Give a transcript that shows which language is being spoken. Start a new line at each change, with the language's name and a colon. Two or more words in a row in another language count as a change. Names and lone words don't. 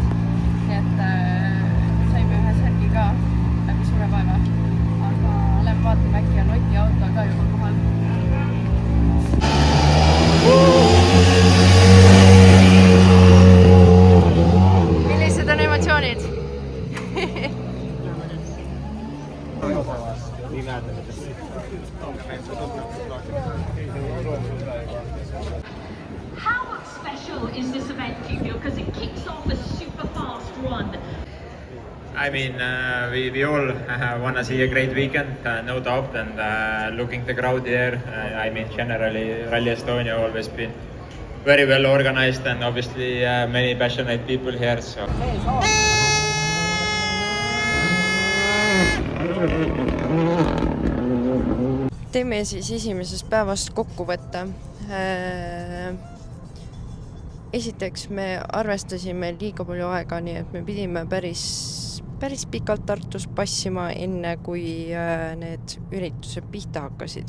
Estonian: Nii et saime ühe särgi ka läbi suure vaeva. Aga lähen vaatame, äkki on Oti auto ka juba kohal. Millised on emotsioonid?
English: How special is this event, do you feel? Because it kicks off a super fast run. I mean, we all want to see a great weekend, no doubt, and looking the crowd here, I mean, generally, Rally Estonia always been very well organized and obviously many passionate people here, so.
Estonian: Teeme siis esimesest päevast kokkuvõtte. Esiteks me arvestasime liiga palju aega, nii et me pidime päris pikalt Tartus passima, enne kui need üritused pihta hakkasid.